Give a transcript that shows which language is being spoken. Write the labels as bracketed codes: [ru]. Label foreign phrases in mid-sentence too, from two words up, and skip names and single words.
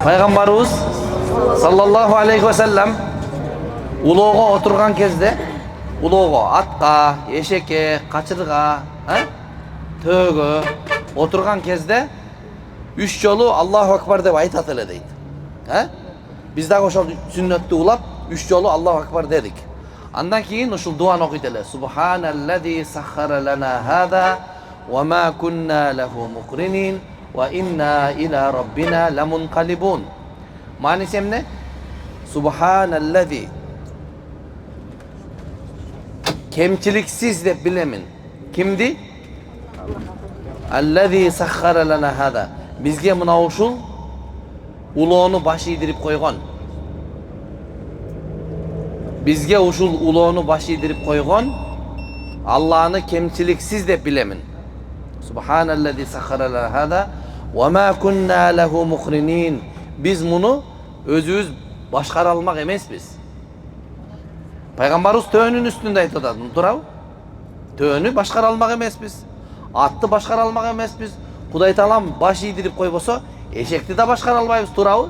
[ky] Пайғамбарыбыз [ar] صلى الله عليه وسلم [ky] улоого отурган кезде, улоого атка, эшекке, качырга, төөгө отурган кезде 3 жолу [ar] الله أكبر [ky] деп айтат эле дейт. Биз дагы ошол сүннөттү улап 3 жолу [ar] الله أكبر [ky] дедик. Андан кийин ушул дуаны окуйт эле. [ar] سبحان الذي سخر لنا هذا وما كنا له مقرنين وإنا إلى ربنا لمنقلبون. [ky] Мааниси эмне? Субханаллази, кемчиликсиз деп билемин. Кимди? [ar] الذي سخر لنا هذا. [ky] Бизге мына ушул улоону баш ийдирип койгон. Бизге ушул улоону баш ийдирип койгон Алланы кемчиликсиз деп билемин. [ar] سبحان الذي سخر لنا هذا وما كنا له مقرنين. [ky] Биз муну өзүбүз башкара алмак эмеспиз. Пайгамбарыбыз төөнүн үстүндө айтып атат, туурабы? Төөнү башкара алмак эмеспиз. Атты башкара алмак эмеспиз. Кудай Таалам баш ийдирип койбосо, эшекти да башкара албайбыз, туурабы?